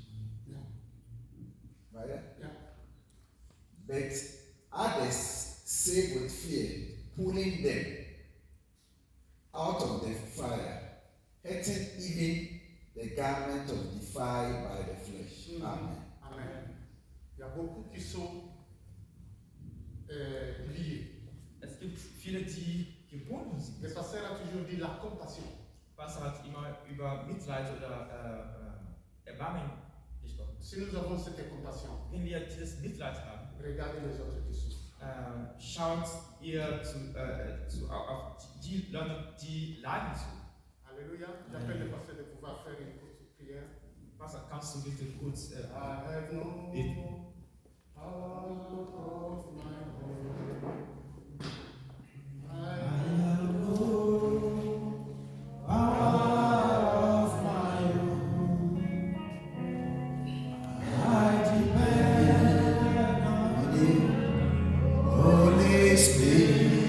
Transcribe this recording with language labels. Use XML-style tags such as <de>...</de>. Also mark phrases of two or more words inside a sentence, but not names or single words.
<en>Right? Yeah. But others save with fear, pulling them out of the fire, hating even the garment of defiled by the flesh. Amen. Amen.</en> <fr>Il y a beaucoup qui sont liés.</fr> <de>Es gibt viele, die gebunden sind.</de> <fr>Le pasteur a toujours dit la compassion.</fr> <de>Pastor hat immer über Mitleid oder Erbarmen gesprochen.</de> <fr>Si nous avons cette compassion,</fr> <de>Wenn wir dieses Mitleid haben,</de> <fr>regardez les autres qui souffrent.</fr> <de>schaut ihr auf die Leute, die leiden zu.</de> <fr>Alléluia. J'appelle le pasteur de pouvoir faire une courte prière.</fr> <de>Pastor, kannst du bitte kurz</de> <en>I have no</en> <de>beten?</de> <en>power of my own. I have Holy Spirit.</en>